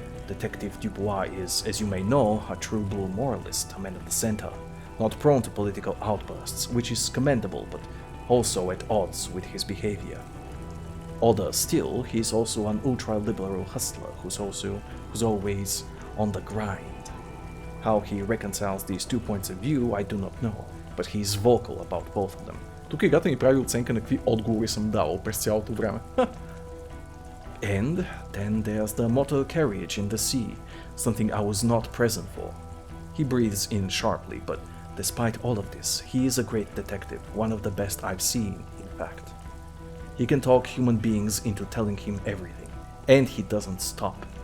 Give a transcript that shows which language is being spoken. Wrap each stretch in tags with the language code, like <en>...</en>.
<en>Detective Dubois is, as you may know, a true blue moralist, a man of the center, not prone to political outbursts, which is commendable, but also at odds with his behavior. Odder still, he's also an ultra-liberal hustler who's always on the grind. How he reconciles these 2 points of view, I do not know, but he's vocal about both of them.</en> <bg>Тук играта ни прави оценка на какви отговори съм давал през цялото време.</bg> <en>And then there's the motor carriage in the sea, something I was not present for. He breathes in sharply, but despite all of this, he is a great detective, one of the best I've seen, in fact. He can talk human beings into telling him everything, and he doesn't stop.</en>